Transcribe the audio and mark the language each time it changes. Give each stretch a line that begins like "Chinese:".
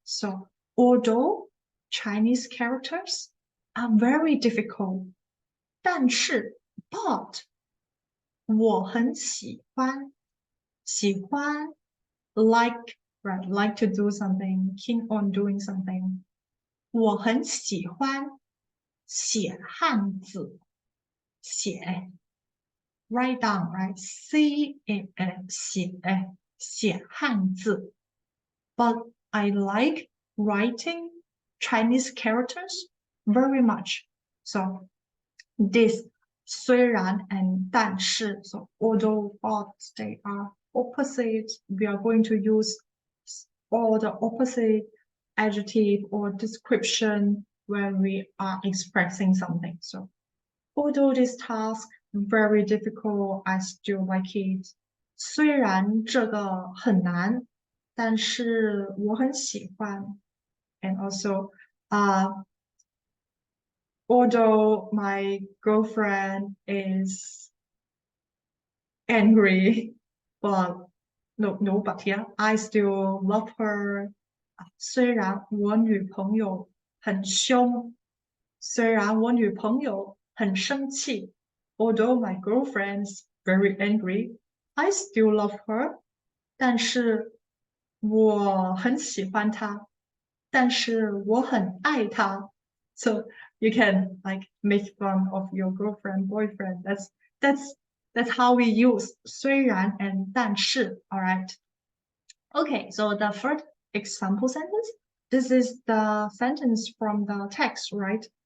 English: So although Chinese characters are very difficult, 但是 but
Chinese: 我很喜欢
English: like, right, like to do something, keen on doing something.
Chinese: 我很喜欢写汉字写
English: write down, right? CA
Chinese: 写汉字
English: but I like writing Chinese characters very much. So this 虽然 and 但是 so although but they are opposite, we are going to use or the opposite adjective or description when we are expressing something. So although this task very difficult, I still like it.
Chinese: 虽然这个很难，但是我很喜欢。
English: And also, although my girlfriend is angry, but but yeah, I still love her.
Chinese: 虽然我女朋友很凶，虽然我女朋友很生气
English: although my girlfriend's very angry, I still love her.
Chinese: 但是我很喜欢她，但是我很爱她。
English: So you can like make fun of your girlfriend, boyfriend. That's how we use 虽然 and 但是. All right. Okay, so the first example sentence. This is the sentence from the text, right?